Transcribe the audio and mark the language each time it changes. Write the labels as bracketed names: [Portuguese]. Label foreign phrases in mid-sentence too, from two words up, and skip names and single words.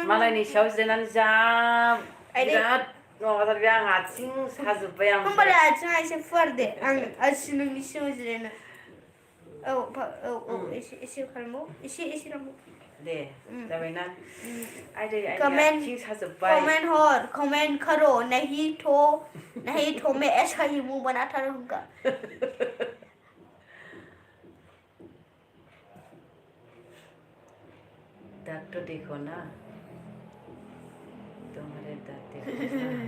[Bodo] मालायनि सायाव जिरायनानै जा बिराद माबाथार बे आं आथिं साजोब्बाय आं होमबालाय आथिङा एसे फुवारदे आं नोंनि सिगाङाव जिरायनो औ एसे खालामबाव एसे खालामबाव दे जाबायना आइदै कमेंट आथिं साजोब्बाय [Hindi] कमेंट करो नहीं तो मैं ऐसा ही मुंह बनाता रहूंगा दांत तो देखो ना तुम्हारे दांत देखो